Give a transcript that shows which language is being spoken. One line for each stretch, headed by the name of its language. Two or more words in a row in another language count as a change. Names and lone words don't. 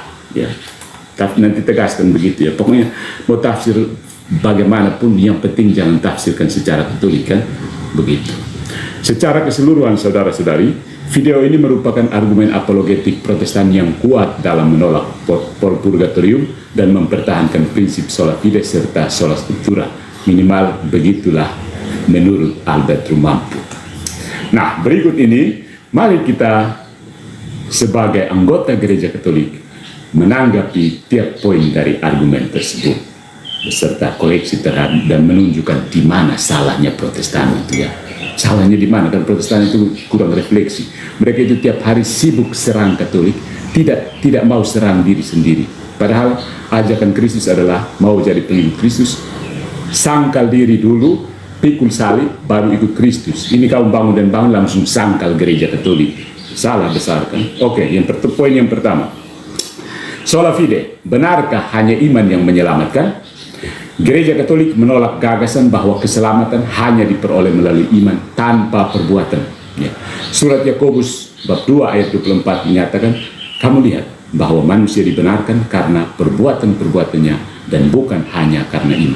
Indonesian: Ya, nanti tegaskan begitu ya. Pokoknya mau tafsir bagaimanapun, yang penting jangan tafsirkan secara Katolik kan, begitu. Secara keseluruhan saudara-saudari, video ini merupakan argumen apologetik Protestan yang kuat dalam menolak purgatorium dan mempertahankan prinsip
Latin: sola fide
Indonesian: serta
Latin: sola scriptura.
Indonesian: Minimal begitulah menurut Albert Rumampu. Nah, berikut ini mari kita sebagai anggota Gereja Katolik menanggapi tiap poin dari argumen tersebut beserta koleksi terhadap dan menunjukkan di mana salahnya Protestan itu ya. Salahnya di mana? Dan Protestan itu kurang refleksi. Mereka itu tiap hari sibuk serang Katolik, tidak mau serang diri sendiri. Padahal ajakan Kristus adalah mau jadi pengikut Kristus, sangkal diri dulu, pikul salib, baru ikut Kristus. Ini kamu bangun dan bangun langsung sangkal Gereja Katolik. Salah besar kan? Oke, poin yang pertama.
Latin: Sola fide,
Indonesian: benarkah hanya iman yang menyelamatkan? Gereja Katolik menolak gagasan bahwa keselamatan hanya diperoleh melalui iman tanpa perbuatan. Ya. Surat Yakobus bab 2 ayat 24 menyatakan, kamu lihat bahwa manusia dibenarkan karena perbuatan-perbuatannya dan bukan hanya karena iman.